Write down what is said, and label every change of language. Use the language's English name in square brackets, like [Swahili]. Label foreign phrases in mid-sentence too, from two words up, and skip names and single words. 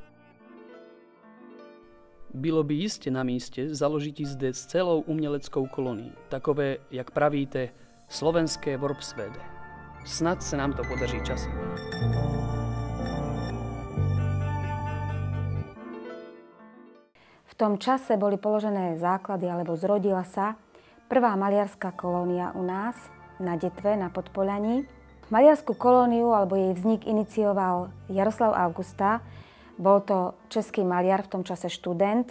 [Czech] Bylo by jistě na místě založit zde celou uměleckou kolonii, takové, jak pravíte, slovenské Worpswede. Snad se nám to podaří časem. [Slovak] V tom čase boli položené základy, alebo zrodila sa prvá maliarská kolónia u nás na Detve, na Podpoľaní. Maliarsku kolóniu alebo jej vznik inicioval Jaroslav Augusta. Bol to český maliar, v tom čase študent.